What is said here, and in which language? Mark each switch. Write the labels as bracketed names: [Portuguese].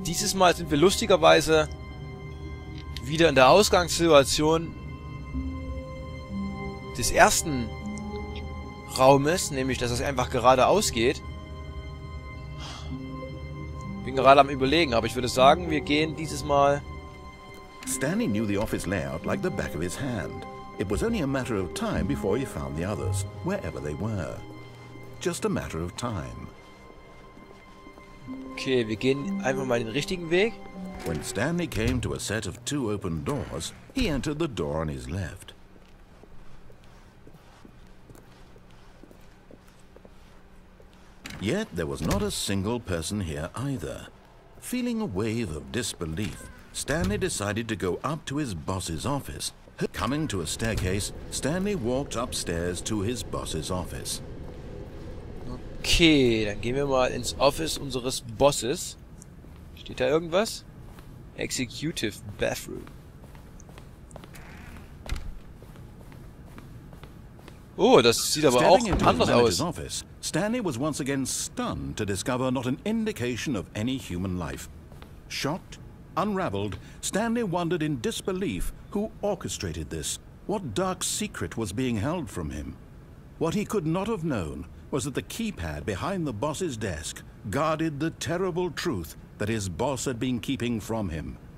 [German] Dieses Mal sind wir lustigerweise wieder in der Ausgangssituation des ersten Raumes, nämlich dass es einfach geradeaus geht. Bin gerade am Überlegen, aber ich würde sagen, wir gehen dieses Mal... [English] Stanley knew the office layout like the back of his hand. It was only a matter of time before he found the others, wherever they were. Just a matter of time. [German] Okay, wir gehen einfach mal den richtigen Weg. [English] When Stanley came to a set of two open doors, he entered the door on his left. Yet there was not a single person here either. Feeling a wave of disbelief, Stanley decided to go up to his boss's office. Coming to a staircase, Stanley walked upstairs to his boss's office. [German] Okay, dann gehen wir mal ins Office unseres Bosses. Steht da irgendwas? [English] Executive Bathroom. [German] Oh, das sieht aber auch anders aus. [English] Office, Stanley was once again stunned to discover not an indication of any human life. Shocked, unraveled, Stanley wondered in disbelief who orchestrated this, what dark secret was being held from him. What he could not have known was that the keypad behind the boss's desk guarded the terrible truth that his boss had been keeping from him.